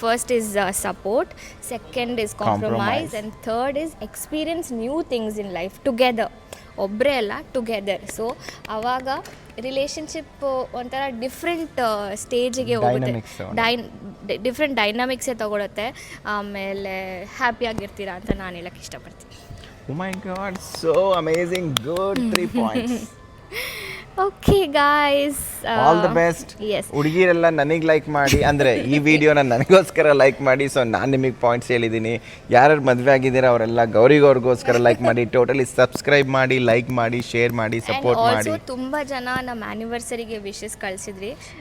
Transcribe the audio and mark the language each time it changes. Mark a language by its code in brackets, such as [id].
[en] First is support, second is compromise, and third is experience new things in life together. [kn] ಒಬ್ಬರೇ ಅಲ್ಲ, together. So ಆವಾಗ relationship ಒಂಥರ different ಸ್ಟೇಜಿಗೆ ಹೋಗುತ್ತೆ, different ಡೈನಾಮಿಕ್ಸೇ ತಗೊಳುತ್ತೆ. ಆಮೇಲೆ ಹ್ಯಾಪಿಯಾಗಿರ್ತೀರಾ ಅಂತ ನಾನು ಹೇಳಕ್ಕೆ ಇಷ್ಟಪಡ್ತೀನಿ. [en] Oh my God, so amazing, good 3 points. Okay guys, all the best. Yes, [kn] ಹುಡುಗಿರೆಲ್ಲ ನನಗೆ ಲೈಕ್ ಮಾಡಿ, ಅಂದರೆ ಈ ವಿಡಿಯೋನ ನನಗೋಸ್ಕರ ಲೈಕ್ ಮಾಡಿ. ಸೊ ನಾನು ನಿಮಗೆ ಪಾಯಿಂಟ್ಸ್ ಹೇಳಿದ್ದೀನಿ. ಯಾರ್ಯಾರು ಮದುವೆ ಆಗಿದ್ದೀರಾ ಅವರೆಲ್ಲ ಗೌರಿಗೋಸ್ಕರ ಲೈಕ್ ಮಾಡಿ, ಟೋಟಲಿ ಸಬ್ಸ್ಕ್ರೈಬ್ ಮಾಡಿ, ಲೈಕ್ ಮಾಡಿ, ಶೇರ್ ಮಾಡಿ, ಸಪೋರ್ಟ್ ಮಾಡಿ. ತುಂಬ ಜನ ನಮ್ಮ ಆ್ಯನಿವರ್ಸರಿಗೆ ವಿಶಸ್ ಕಳಿಸಿದ್ರಿ